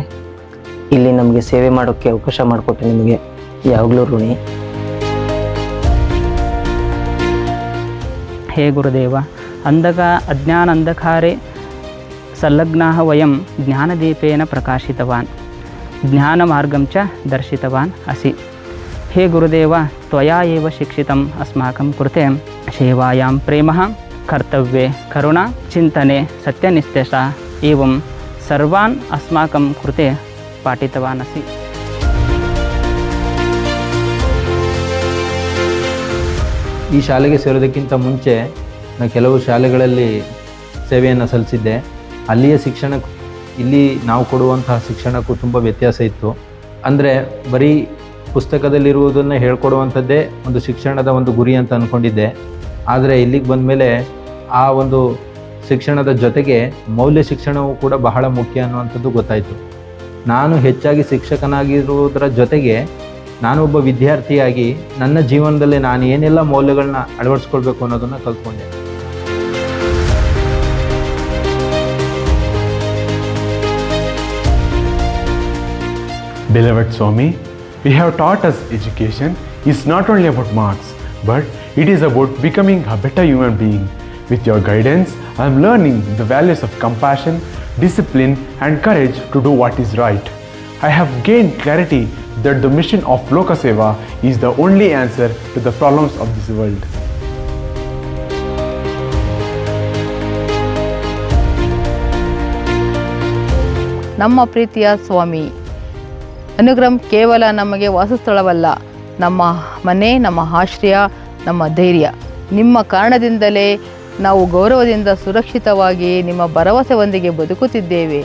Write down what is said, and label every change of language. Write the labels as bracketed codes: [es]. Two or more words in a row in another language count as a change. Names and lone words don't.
[kn] ಇಲ್ಲಿ ನಮಗೆ ಸೇವೆ ಮಾಡೋಕ್ಕೆ ಅವಕಾಶ ಮಾಡಿಕೊಟ್ಟು ನಿಮಗೆ ಯಾವಾಗಲೂ ಋಣಿ. [sa] ಹೇ ಗುರುದೇವ, ಅಜ್ಞಾನ ಅಂಧಕಾರೆ ಸಂಲಗ್ನಾಃ ವಯಂ ಜ್ಞಾನದೀಪೇನ ಪ್ರಕಾಶಿತವಾನ್ ಜ್ಞಾನಮಾರ್ಗಂ ಚ ದರ್ಶಿತವಾನ್ ಅಸಿ. ಹೇ ಗುರುದೇವ, ತ್ವಯಾ ಏವ ಶಿಕ್ಷಿತಂ ಅಸ್ಮಾಕಂ ಕೃತೆ ಸೇವಾಯಾಂ ಪ್ರೇಮಃ ಕರ್ತವ್ಯೆ ಕರುಣಾ ಚಿಂತನೆ ಸತ್ಯನಿಷ್ಠೆಶ ಏವಂ ಸರ್ವಾನ್ ಅಸ್ಮಾಕಂ ಕೃತೆ ಪಾಠಿತವಾನ್ ಅಸಿ. [kn] ಈ ಶಾಲೆಗೆ ಸೇರೋದಕ್ಕಿಂತ ಮುಂಚೆ ನಾನು ಕೆಲವು ಶಾಲೆಗಳಲ್ಲಿ ಸೇವೆಯನ್ನು ಸಲ್ಲಿಸಿದ್ದೆ. ಅಲ್ಲಿಯ ಶಿಕ್ಷಣಕ್ಕೂ ಇಲ್ಲಿ ನಾವು ಕೊಡುವಂತಹ ಶಿಕ್ಷಣಕ್ಕೂ ತುಂಬ ವ್ಯತ್ಯಾಸ ಇತ್ತು. ಅಂದರೆ ಬರೀ ಪುಸ್ತಕದಲ್ಲಿರುವುದನ್ನು ಹೇಳ್ಕೊಡುವಂಥದ್ದೇ ಒಂದು ಶಿಕ್ಷಣದ ಒಂದು ಗುರಿ ಅಂತ ಅಂದ್ಕೊಂಡಿದ್ದೆ. ಆದರೆ ಇಲ್ಲಿಗೆ ಬಂದ ಮೇಲೆ ಆ ಒಂದು ಶಿಕ್ಷಣದ ಜೊತೆಗೆ ಮೌಲ್ಯ ಶಿಕ್ಷಣವೂ ಕೂಡ ಬಹಳ ಮುಖ್ಯ ಅನ್ನುವಂಥದ್ದು ಗೊತ್ತಾಯಿತು. ನಾನು ಹೆಚ್ಚಾಗಿ ಶಿಕ್ಷಕನಾಗಿರುವುದರ ಜೊತೆಗೆ ನಾನೊಬ್ಬ ವಿದ್ಯಾರ್ಥಿಯಾಗಿ ನನ್ನ ಜೀವನದಲ್ಲಿ ನಾನು ಏನೆಲ್ಲ ಮೌಲ್ಯಗಳನ್ನ ಅಳವಡಿಸ್ಕೊಳ್ಬೇಕು ಅನ್ನೋದನ್ನು ಕಲ್ತ್ಕೊಂಡೆ. [en] Beloved Swami, we have taught us education is not only about marks, but it is about becoming a better human being. With your guidance, I am learning the values of compassion, discipline, and courage to do what is right. I have gained clarity that the mission of Loka Seva is the only answer to the problems of this world. [kn] ನಮ್ಮ ಪ್ರೀತಿಯ ಸ್ವಾಮಿ, ಅನುಗ್ರಹಂ ಕೇವಲ ನಮಗೆ ವಾಸಸ್ಥಳವಲ್ಲ, ನಮ್ಮ ಮನೆ, ನಮ್ಮ ಆಶ್ರಯ, ನಮ್ಮ ಧೈರ್ಯ. ನಿಮ್ಮ ಕಾರಣದಿಂದಲೇ ನಾವು ಗೌರವದಿಂದ ಸುರಕ್ಷಿತವಾಗಿ ನಿಮ್ಮ ಭರವಸೆಯೊಂದಿಗೆ ಬದುಕುತ್ತಿದ್ದೇವೆ.